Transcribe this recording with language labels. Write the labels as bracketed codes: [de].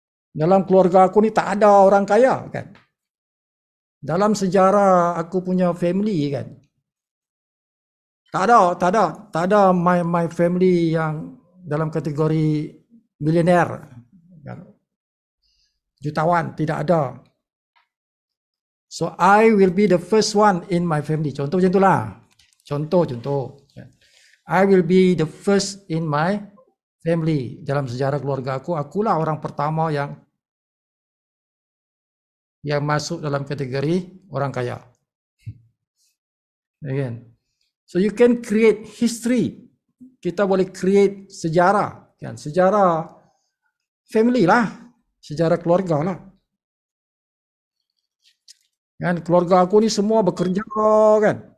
[ms] Dalam keluarga aku ni tak ada orang kaya kan. Dalam sejarah aku punya family kan. Tak ada [en] my family [ms] yang dalam kategori milioner. Jutawan, tidak ada. [en] So I will be the first one in my family. [ms] Contoh macam itulah. [en] Contoh. I will be the first in my family. [ms] Dalam sejarah keluarga aku, akulah orang pertama yang masuk dalam kategori orang kaya. Again. [en] So you can create history. [ms] Kita boleh create sejarah. Kan? Sejarah family lah. Sejarah keluarga lah. Kan keluarga aku ni semua bekerja kan.